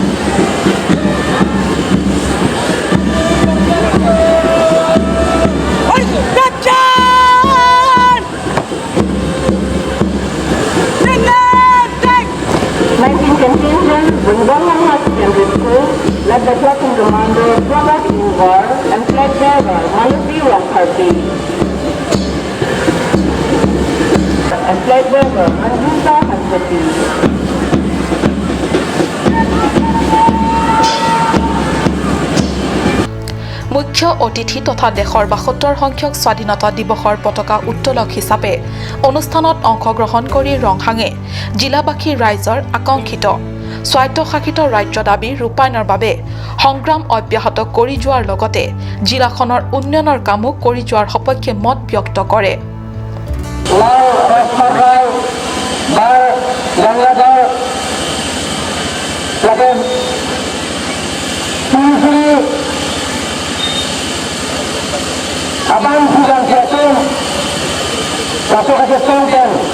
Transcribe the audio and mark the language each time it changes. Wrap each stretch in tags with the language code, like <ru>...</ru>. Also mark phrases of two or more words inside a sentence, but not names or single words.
<en>Contingent Bundalang Secondary School led by Platoon Commander Pravat Uvar and Flag Bearer Malupi Ramkarti. And Flag Bearer Manjuta Hansati.</en> <as>মুখ্য অতিথি তথা দেশৰ ৭২ সংখ্যক স্বাধীনতা দিৱসৰ পতাকা উত্তোলক হিচাপে অনুষ্ঠানত অংশগ্ৰহণ কৰি ৰংহাঙে জিলাবাসী ৰাইজৰ আকাংক্ষিত স্বায়ত্তশাসিত ৰাজ্য দাবী ৰূপায়ণৰ বাবে সংগ্ৰাম অব্যাহত কৰি যোৱাৰ লগতে জিলাখনৰ উন্নয়নৰ কামো কৰি যোৱাৰ সপক্ষে মত ব্যক্ত কৰে।</as> <id>Abang sudah jatuh, masuk ke stasiun.</id>